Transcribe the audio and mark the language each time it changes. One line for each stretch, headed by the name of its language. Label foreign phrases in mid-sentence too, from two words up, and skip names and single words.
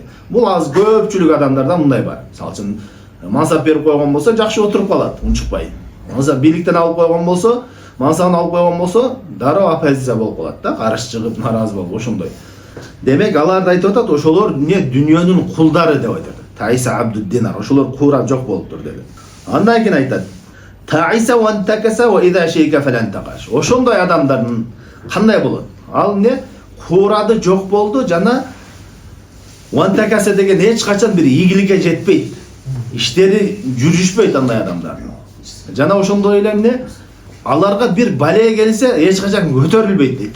Kyrgyz: Бул аз көпчүлүк адамдарда мындай бар. Мисалы үчүн мансап берип койгон болсо, жакшы отуруп калат, унчукпай. Мансап бийликтен алып койгон болсо, мансабын алып койгон болсо, дароо оппозиция болуп калат да, каршы чыгып, наразы болуп ошондой. Демек алар айтып атат, ошолор не дүйнөнүн кулдары деп айтат.
Arabic: تعس عبد الدينار,
Kyrgyz: ошолор куурап жок болуптур деп. Андан кийин айтат:
Arabic: "تعس وانتكس وإذا شيك فلا انتقش."
Kyrgyz: Ошондой адамдардын кандай болот? Ал не куурады, жок болду жана вантакаса деген эч качан бир ийгиликке жетпейт. Иштери жүрүшпөйт андай адамдардын. Жана ошондой эле эмне? Аларга бир бале келсе, эч качан көтөрүлбөйт дейт.